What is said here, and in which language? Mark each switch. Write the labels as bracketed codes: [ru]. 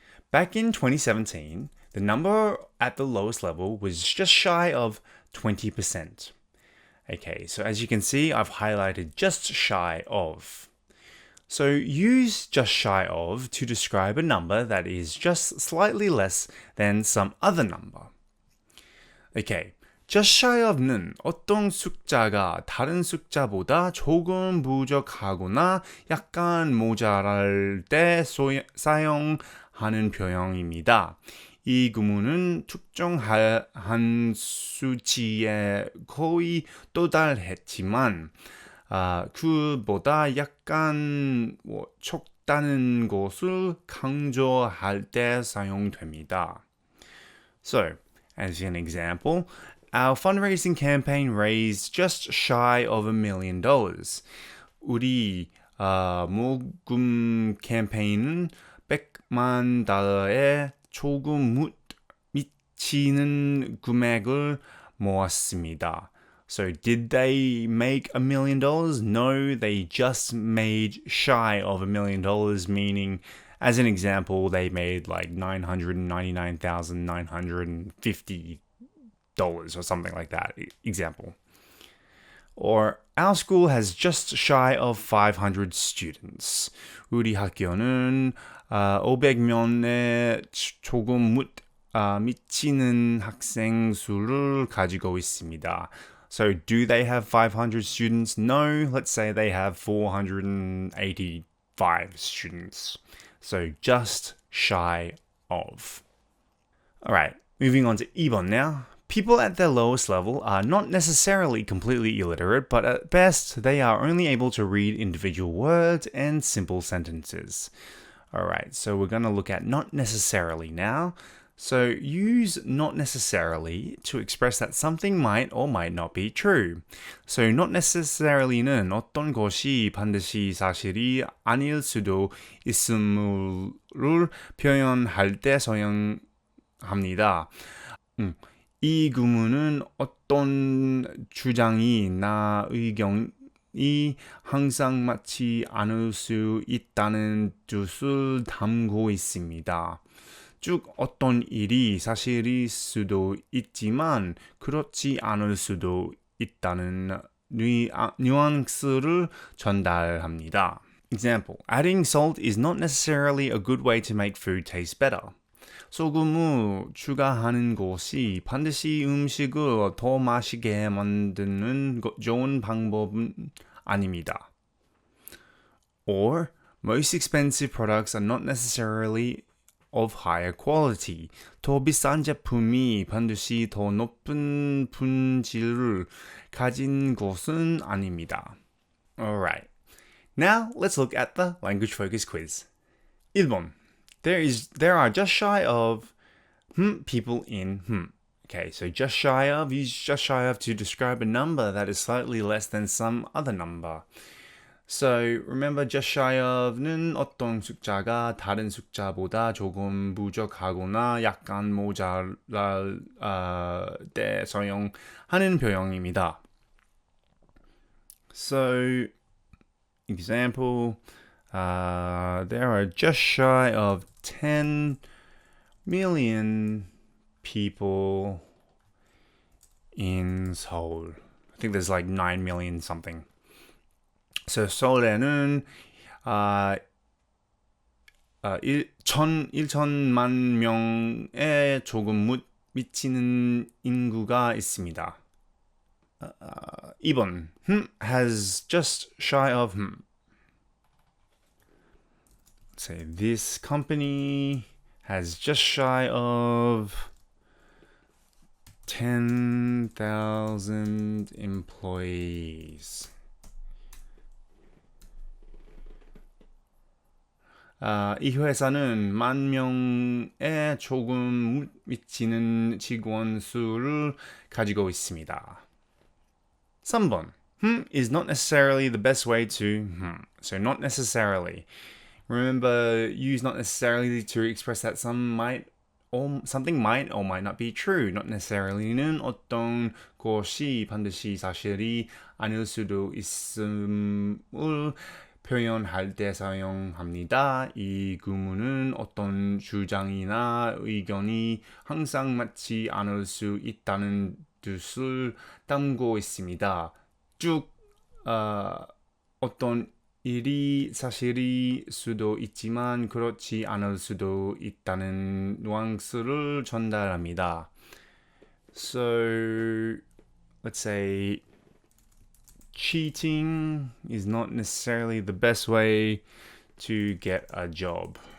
[en] Back in 2017, the number at the lowest level was just shy of 20%. Okay, so as you can see, I've highlighted just shy of. So use just shy of to describe a number that is just slightly less than some other number. [ko] Okay, just shy of는 어떤 숫자가 다른 숫자보다 조금 부족하거나 약간 모자랄 때 사용하는 표현입니다. 이 구문은 특정한 수치에 거의 도달했지만 그보다 약간 적다는 것을 강조할 때 사용됩니다. [en] So, as an example, our fundraising campaign raised just shy of $1 million. [ko] 우리 모금 캠페인은 $100만 조금 미치는 금액을 모았습니다. [en] So did they make $1 million? No, they just made shy of $1 million, meaning, as an example, they made like $999,950 or something like that. Example. Or our school has just shy of 500 students. [ko] 우리 학교는 500명의 조금 미치는 학생 수를 가지고 있습니다. [en] So do they have 500 students? No, let's say they have 485 students. So just shy of. Alright, moving on to [ko] 2번 [en] now. People at their lowest level are not necessarily completely illiterate, but at best they are only able to read individual words and simple sentences. Alright, so we're going to look at not necessarily now. So use not necessarily to express that something might or might not be true. [ko] So not necessarily는 어떤 것이 반드시 사실이 아닐 수도 있음을 표현할 때 사용합니다. 이 구문은 어떤 주장이나 의견이 항상 맞지 않을 수 있다는 뜻을 담고 있습니다. 즉 어떤 일이 사실일 수도 있지만 그렇지 않을 수도 있다는 뉘앙스를 전달합니다. [en] Example, adding salt is not necessarily a good way to make food taste better. [ko] 소금을 추가하는 것이 반드시 음식을 더 맛있게 만드는 좋은 방법은 아닙니다. [en] Or, most expensive products are not necessarily of higher quality. [ko] 더 비싼 제품이 반드시 더 높은 품질을 가진 것은 아닙니다. [en] Alright. Now, let's look at the language focus quiz. [ko] 1번. [en] There are just shy of people in Okay, so just shy of, use just shy of to describe a number that is slightly less than some other number. So remember, [ko] just shy of는 어떤 숫자가 다른 숫자보다 조금 부족하거나 약간 모자랄 때 사용하는 표현입니다. [en] So, example, there are just shy of 10 million people in Seoul. I think there's like 9 million something. [ko] So 서울에는 1천만 명에 조금 미치는 인구가 있습니다. 2번, [en] has just shy of Let's say this company has just shy of 10,000 employees. [ko] 이 회사는 10,000에 조금 미치는 직원 수를 가지고 있습니다. 3번. [en] is not necessarily the best way to So not necessarily. Remember, use not necessarily to express that some might something might or might not be true. [ko] Not necessarly는 어떤 것이 반드시 사실이 아닐 수도 있음을 표현할 때 사용합니다. 이 구문은 어떤 주장이나 의견이 항상 맞지 않을 수 있다는 뜻을 담고 있습니다. 쭉 어떤 일이 사실일 수도 있지만 그렇지 않을 수도 있다는 뉘앙스를 전달합니다. [en] So, let's say cheating is not necessarily the best way to get a job.